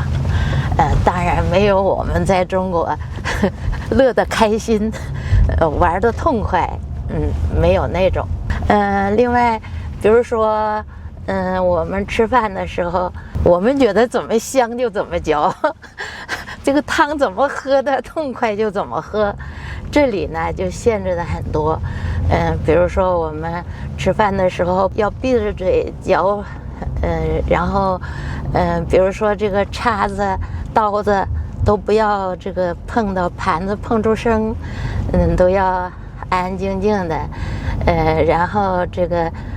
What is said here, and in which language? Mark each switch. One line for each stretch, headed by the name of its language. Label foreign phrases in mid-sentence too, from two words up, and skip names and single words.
Chinese: 當然沒有我們在中國樂得開心，玩得痛快，沒有那種。另外，比如說，我們吃飯的時候，我們覺得怎麼香就怎麼嚼，這個湯怎麼喝的痛快就怎麼喝。這裡呢就限制的很多，比如說我們吃飯的時候要閉着嘴嚼，然後比如說這個叉子、刀子都不要這個碰到盤子碰出聲，都要安安靜靜的，然後這個